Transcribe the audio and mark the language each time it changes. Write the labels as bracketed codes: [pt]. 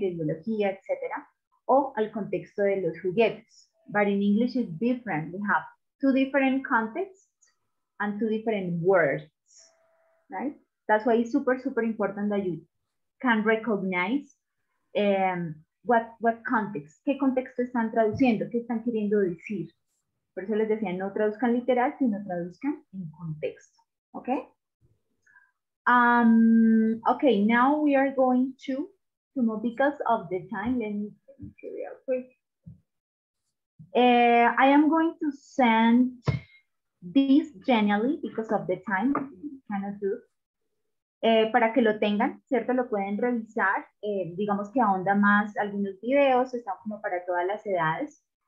[es] De biología, etcétera. O al contexto de los juguetes. [en] But in English it's different. We have two different contexts and two different words, right? That's why it's super, super important that you can recognize what context, [es] qué contexto están traduciendo, qué están queriendo decir. Por eso les decía, no traduzcan literal, sino traduzcan en contexto, okay? [en] Okay, now we are going to move because of the time. Let me see real quick. I am going to send this generally because of the time, cannot do. [es] Para que lo tengan, ¿cierto? Lo pueden revisar. Digamos que ahonda más algunos videos, están como para todas las edades.